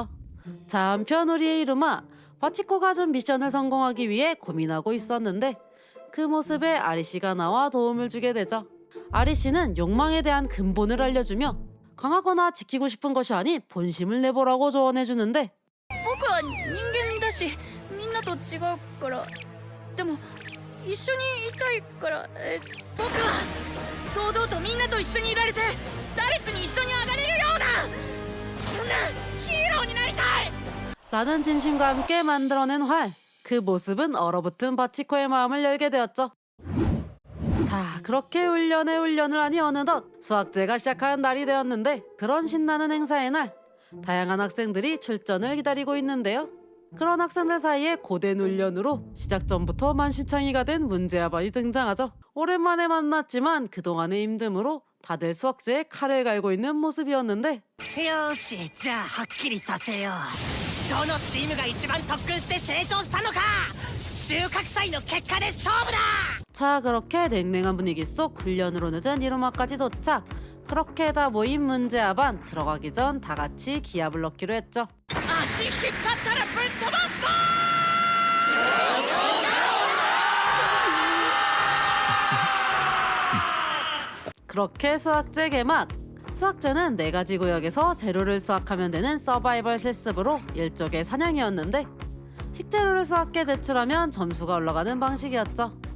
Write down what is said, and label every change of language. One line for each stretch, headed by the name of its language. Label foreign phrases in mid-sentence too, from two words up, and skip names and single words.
Korean: 자, 한편 우리의 이루마, 바치코가 준 미션을 성공하기 위해 고민하고 있었는데 그 모습에 아리씨가 나와 도움을 주게 되죠. 아리씨는 욕망에 대한 근본을 알려주며 강하거나 지키고 싶은 것이 아닌 본심을 내보라고 조언해주는데
Japanese: 僕は人間だしみんなと違うからでも一緒にいたいから僕は堂々とみんなと一緒にいられてダレスに一緒に上がれるようなそんなヒーローになりたい
Korean: 라는 짐신과 함께 만들어낸 활. 그 모습은 얼어붙은 바치코의 마음을 열게 되었죠. 자, 그렇게 훈련을 하니 어느덧 수학제가 시작하는 날이 되었는데 그런 신나는 행사의 날 다양한 학생들이 출전을 기다리고 있는데요. 그런 학생들 사이에 고된 훈련으로 시작 전부터 만신창이가 된 문제아반이 등장하죠. 오랜만에 만났지만 그동안의 힘듦으로 다들 수학제에 칼을 갈고 있는 모습이었는데
Japanese: よしじゃあはっきりさせようどのチームが一番特訓して成長したのか収穫祭の結果で勝負だ
Korean: 자, 그렇게 냉랭한 분위기 속 훈련으로 늦은 이루마까지 도착. 그렇게 다 모인 문제아반 들어가기 전 다 같이 기합을 넣기로 했죠.
Japanese: 足引っ張ったらぶっ飛ばすぞ
Korean: 그렇게 수학제 개막. 수학제는 4가지 구역에서 재료를 수확하면 되는 서바이벌 실습으로 일종의 사냥이었는데 식재료를 수확해 제출하면 점수가 올라가는 방식이었죠.